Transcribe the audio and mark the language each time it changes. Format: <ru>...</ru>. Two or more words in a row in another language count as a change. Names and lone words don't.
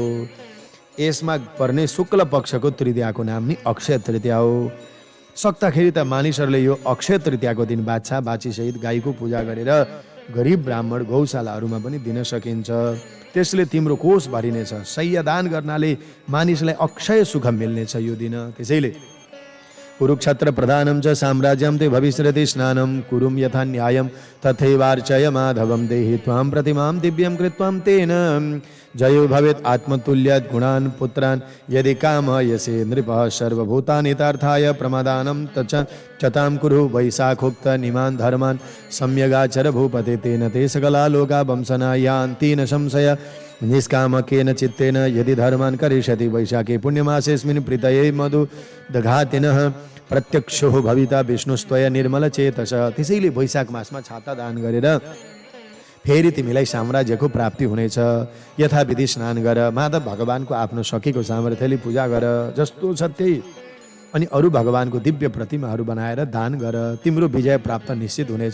<ne>यसमा पर्ने शुक्ल पक्षको तृतीयाको नाम नि अक्षय तृतीया हो। सक्दाखेरि त मानिसहरूले यो अक्षय तृतीयाको दिन बाछा बाछीसहित गाईको पूजा गरेर गरिब ब्राह्मण गौशालाहरूमा पनि दिन सकिन्छ। त्यसले तिम्रो कोष भरिनेछ। सय्यदान गर्नाले मानिसलाई अक्षय सुख मिल्नेछ यो दिन।</ne> <sa>त्यसैले कुरुक्षेत्र प्रधानं च साम्राज्यं ते भविष्यति स्नानं कुरुं यथा न्यायं तथैवार्चय माधवं देहि त्वां प्रतिमां दिव्यं कृत्वां तेन जयो भवेत् आत्मतुल्यात् गुणान् पुत्रान् यदि कामयसे नृपः सर्वभूतानि तार्थाय प्रमादानं तच चतां कुरु वैशाखोक्त निमान् धर्मान् सम्यगाचर भूपते तेन ते सकला लोका वंशना यान्ति न संशय निष्कामकेन चित्तेन यदि धर्मान् करिष्यति वैशाखे पुण्यमासेऽस्मिन् प्रीतये मधु दघातिनः प्रत्यक्षो भविता विष्णुस्त्वय निर्मल चेतस।</sa> <ne>त्यसैले वैशाख मासमा छाता दान गरेर फेरि तिमीलाई साम्राज्यको प्राप्ति हुनेछ। यथाविधि स्नान गर, माधव भगवानको आफ्नो सखीको सामर्थ्यले पूजा गर जस्तो छ त्यही, अनि अरू भगवानको दिव्य प्रतिमाहरू बनाएर दान गर, तिम्रो विजय प्राप्त निश्चित हुनेछ।</ne>